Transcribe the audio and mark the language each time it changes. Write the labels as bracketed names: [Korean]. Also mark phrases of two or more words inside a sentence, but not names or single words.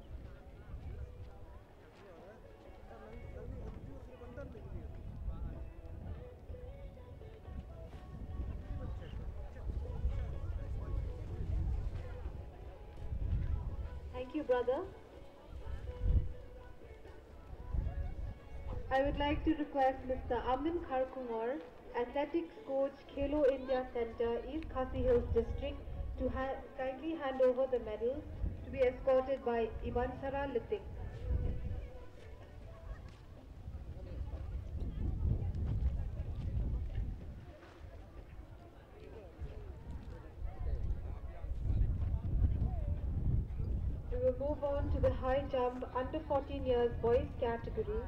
[English] Thank you, brother. I would like to request Mr. Amin Kharkumar, Athletics Coach, Khelo India Center, East Khasi Hills District, to kindly hand over the medals to be escorted by Ibansara Litik. We will move on to the high jump under 14 years boys category.